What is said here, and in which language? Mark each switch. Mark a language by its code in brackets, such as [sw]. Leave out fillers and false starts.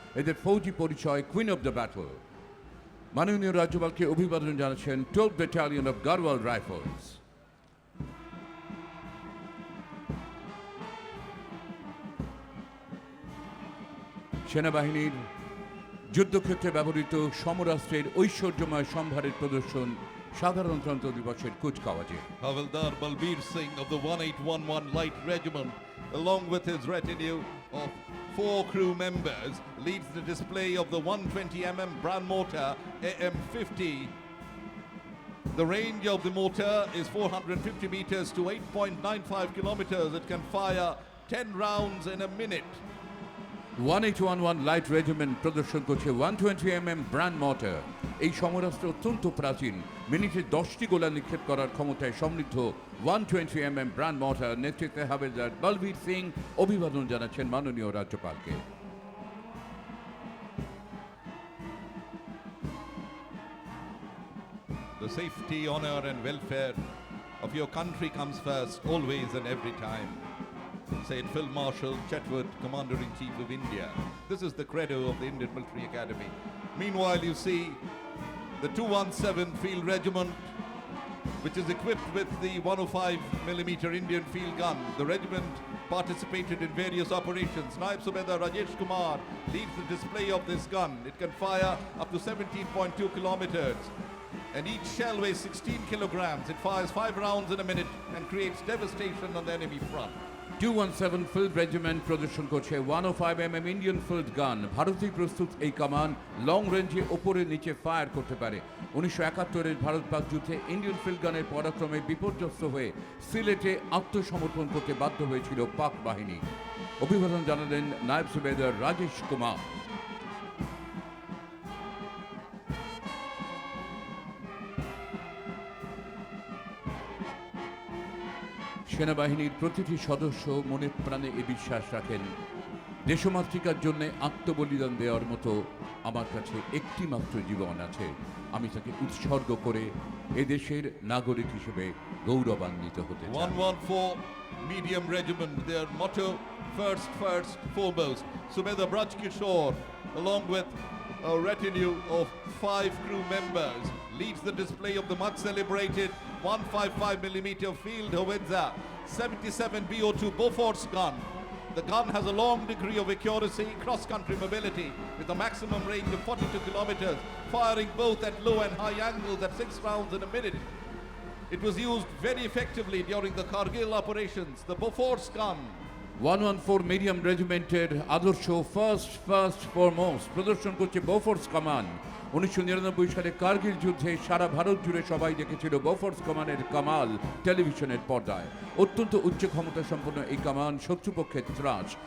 [bn] এদের ফৌজি পরিচয় queen of the battle. মাননীয় রাজ্যপালকে অভিবাদন জানাচ্ছেন 12th battalion of Garewal rifles. সেনাবাহিনীর যুদ্ধক্ষেত্রে ব্যবহৃত সমরাস্ত্রের ঐশ্বর্যময় সম্ভারের প্রদর্শন সাধারণতন্ত্র দিবসের কুচকাওয়াজে। [en] Havildar Balbir Singh of the 1811 Light Regiment, along with his retinue of 4 crew members, leads the display of the 120mm Brand mortar AM50. The range of the mortar is 450 meters to 8.95 kilometers. It can fire 10 rounds in a minute. [bn] 1811 light regiment প্রদর্শন করছে 120mm brand mortar. এই সমরাস্ত্র অত্যন্ত প্রাচীন, মিনিটে 10টি গোলা নিক্ষেপ করার ক্ষমতায় সমৃদ্ধ 120mm ব্র্যান্ড মর্টার নেতৃত্বে হাবিলদার বলবীর সিং অভিবাদন জানাচ্ছেন মাননীয় রাজ্যপালকে। [en] The safety, honor and welfare of your country comes first, always and every time, said Field Marshal Chetwood, Commander-in-Chief of India. This is the credo of the Indian Military Academy. Meanwhile, you see the 217 Field Regiment, which is equipped with the 105mm Indian field gun. The regiment participated in various operations. Naib Subedar Rajesh Kumar leads the display of this gun. It can fire up to 17.2 kilometers. And each shell weighs 16 kilograms. It fires 5 rounds in a minute and creates devastation on the enemy front. [bn] 217 field regiment প্রদর্শন করছে 105mm Indian field গান। ভারতেই প্রস্তুত এই কামান long রেঞ্জে ওপরে নিচে ফায়ার করতে পারে। 1971-এর ভারত পাক যুদ্ধে ইন্ডিয়ান ফিল্ড গানের পরাক্রমে বিপর্যস্ত হয়ে সিলেটে আত্মসমর্পণ করতে বাধ্য হয়েছিল পাক বাহিনী। অভিবাদন জানালেন নায়েব সুবেদার রাজেশ কুমার। সেনাবাহিনীর প্রতিটি সদস্য মনে প্রাণে এ বিশ্বাস রাখেন, দেশমাতৃকার জন্য আত্মবলিদান দেওয়ার মতো আমার কাছে একটি মাত্র জীবন আছে, আমি তাকে উৎসর্গ করে এ দেশের নাগরিক হিসেবে গৌরবান্বিত হতে চাই। [en] 114 Medium Regiment, their motto, first, foremost. Subedar Braj Kishore, along with a retinue of 5 crew members, leads the display of the much celebrated 155mm field howitzer 77 BO2 Bofors gun. The gun has a long degree of accuracy, cross-country mobility, with a maximum range of 42 kilometers, firing both at low and high angles at 6 rounds in a minute. It was used very effectively during the Kargil operations. The Bofors gun, [bn] 114 medium রেজিমেন্টের আদর্শ [en] first foremost [bn] প্রদর্শন করছে Bofors কামান। 1999 সালে কার্গিল যুদ্ধে সারা ভারত জুড়ে সবাই দেখেছিল Bofors কামানের Kamal টেলিভিশনের পর্দায়। অত্যন্ত উচ্চ ক্ষমতা সম্পন্ন এই কামান শত্রুপক্ষের ত্রাস।